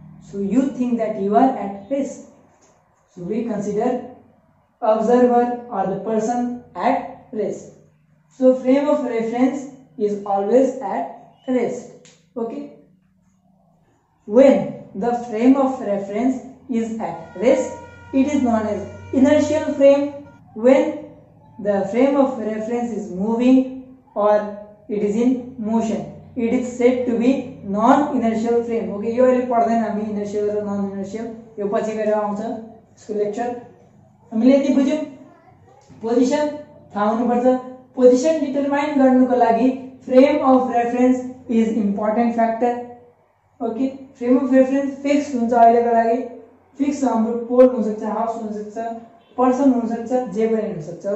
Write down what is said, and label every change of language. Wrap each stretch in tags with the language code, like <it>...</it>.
<en>So you think that you are at risk. So we consider observer or the person at rest. So frame of reference is always at rest. Okay when the frame of reference is at rest, it is known as inertial frame when the frame of reference is moving or it is in motion. It is said to be non-inertial frame.</en> <ne>Okay, यो अहिले पढ्दैन हामी inertial र non-inertial, यो पछि गएर आउँछ यसको लेक्चर. हामीले यति बुझ्यौं पोजिसन थाहा हुनुपर्छ. पोजिसन डिटरमाइन गर्नुको लागि</ne> <en>Frame of reference is important factor.</en> <ne>Okay, frame of reference fix हुन्छ अहिलेको लागि. फिक्स हाम्रो पोल हुन सक्छ, हाउस हुन सक्छ, पर्सन हुन सक्छ, जे पनि हुन सक्छ.</ne>